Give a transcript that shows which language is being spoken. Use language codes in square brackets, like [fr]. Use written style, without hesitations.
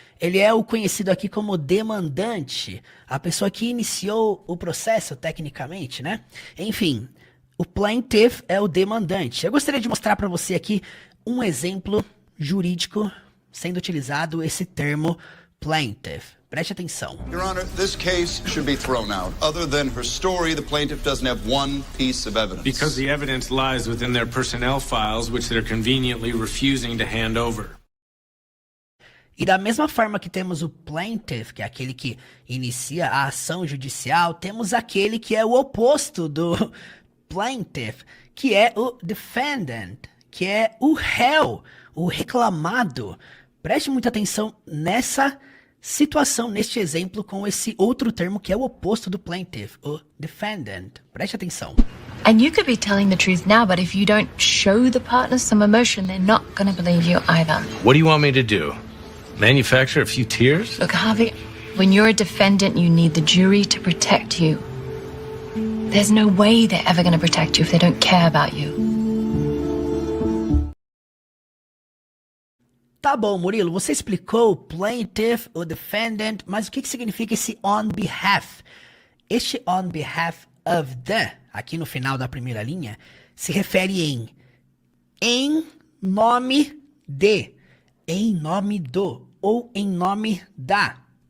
[pt] Ele é o conhecido aqui como demandante, a pessoa que iniciou o processo tecnicamente, né? Enfim, O plaintiff é o demandante. Eu gostaria de mostrar para você aqui um exemplo jurídico sendo utilizado esse termo plaintiff. Preste atenção. [en] Your Honor, this case should be thrown out. Other than her story, the plaintiff doesn't have one piece of evidence. Because the evidence lies within their personnel files, which they're conveniently refusing to hand over. [pt] E da mesma forma que temos o plaintiff, que é aquele que inicia a ação judicial, temos aquele que é o oposto do plaintiff, que é o defendant, que é o réu, o reclamado. Preste muita atenção nessa situação, neste exemplo, com esse outro termo que é o oposto do plaintiff, o defendant. Preste atenção. [en] And you could be telling the truth now, but if you don't show the partners some emotion, they're not going to believe you either. What do you want me to do? Manufacture a few tears? Look, Harvey, when you're a defendant, you need the jury to protect you. There's no way they're ever going to protect you if they don't care about you. [pt] Tá bom, Murilo, você explicou o plaintiff, o defendant, mas o que significa esse [en] on behalf? [pt] Este [en] on behalf of the, [pt] aqui no final da primeira linha, se refere em nome de, em nome do, ou em nome da.